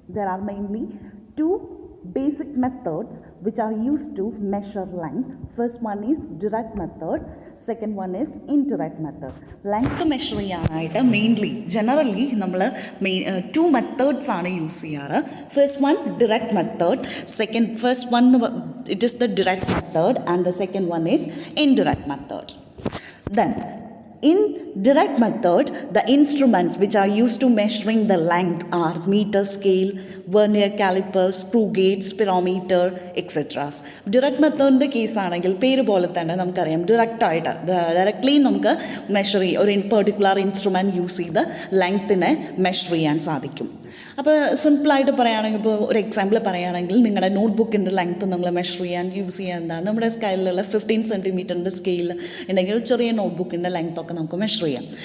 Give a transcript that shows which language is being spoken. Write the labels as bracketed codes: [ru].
[en] There are mainly two basic methods which are used to measure length. First one is direct method, second one is indirect method. [ml] Length measure ചെയ്യാനായിട്ട് mainly generally നമ്മൾ to methods ആണ് use ചെയ്യാറ്. [en] First one direct method, first one it is the direct method and the second one is indirect method. Then in direct method, the instruments which are used to measuring the length are meter scale, vernier caliper, screw gauge, spirometer, etc. [ml] Direct method case ആണെങ്കിൽ പേര് പോലെ തന്നെ നമുക്കറിയാം ഡയറക്റ്റായിട്ട് directly നമുക്ക് measure ചെയ്യാം, ഒരു particular instrument use ചെയ്ത് ലെങ്ത്തിനെ മെഷർ ചെയ്യാൻ സാധിക്കും. അപ്പോൾ സിമ്പിളായിട്ട് പറയുകയാണെങ്കിൽ, ഇപ്പോൾ ഒരു എക്സാമ്പിൾ പറയുകയാണെങ്കിൽ നിങ്ങളുടെ നോട്ട്ബുക്കിൻ്റെ ലെങ്ത്ത് നമ്മൾ മെഷർ ചെയ്യാൻ യൂസ് ചെയ്യാൻ എന്താണ് നമ്മുടെ സ്കെയിലുള്ള 15 സെൻറ്റിമീറ്ററിൻ്റെ സ്കെയിൽ ഉണ്ടെങ്കിൽ ഒരു ചെറിയ നോട്ട്ബുക്കിൻ്റെ ലെങ്ത്തൊക്കെ നമുക്ക് മെഷർ ചെയ്യാം.